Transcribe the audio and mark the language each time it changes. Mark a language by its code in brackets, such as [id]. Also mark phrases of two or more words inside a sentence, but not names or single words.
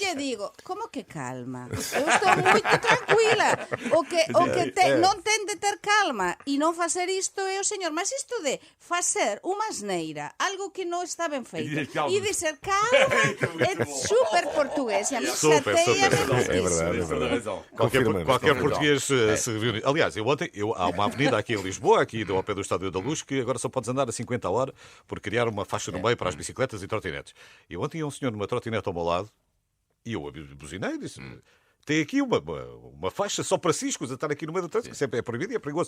[gl] lle digo: como que calma? Eu estou moito tranquila. O que non ten de ter calma e non facer isto é o señor. Mas isto de facer unha asneira, algo que non está ben feito, e de ser calma, é super portugués. E a mí [pt] Super, [gl] chateia [pt] super. É verdade, é verdade. Qualquer Confirmamos. português se reúne. Aliás, há uma avenida aqui em Lisboa, aqui ao pé do Estádio da Luz, que agora só podes andar a 50 a hora por criar uma faixa no meio para as bicicletas e trotinetes. E ontem ia um senhor numa trotinete ao meu lado e eu buzinei e disse: tem aqui uma faixa só para ciscos a estar aqui no meio do trânsito, que sempre é proibido e é perigoso.